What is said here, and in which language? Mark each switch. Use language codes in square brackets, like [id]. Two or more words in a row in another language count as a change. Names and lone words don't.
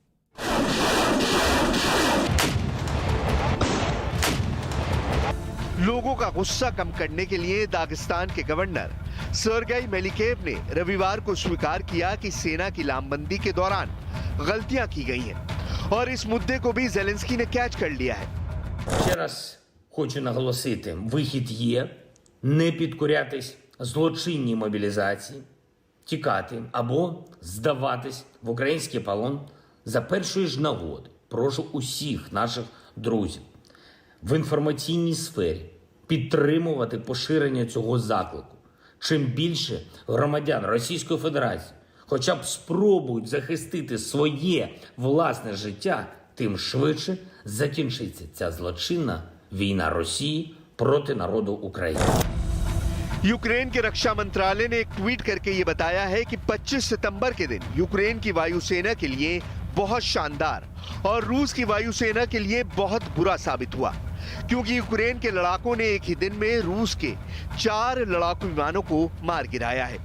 [hi] लोगों का गुस्सा कम करने के लिए दागिस्तान के गवर्नर सर्गेई मेलिकेव ने रविवार को स्वीकार किया कि सेना की लामबंदी के दौरान गलतियां की गई हैं और इस मुद्दे को भी ज़ेलेंस्की ने कैच कर लिया है। [uk] Ще раз хочу наголосити, вихід є, не підкорятись злочинній мобілізації, тікати або здаватись в український полон за першої ж нагоди. Прошу усіх наших друзів в інформаційній сфері підтримувати поширення цього заклику. Чим більше громадян Російської Федерації хоча б спробують захистити своє власне життя, тим швидше закінчиться ця злочинна війна Росії проти народу України. [hi] यूक्रेन के रक्षा मंत्रालय ने एक ट्वीट करके ये बताया है कि 25 सितंबर के दिन यूक्रेन की वायुसेना के लिए बहुत शानदार और रूस की वायुसेना के लिए बहुत बुरा साबित हुआ, क्योंकि यूक्रेन के लड़ाकों ने एक ही दिन में रूस के 4 लड़ाकू विमानों को मार गिराया है।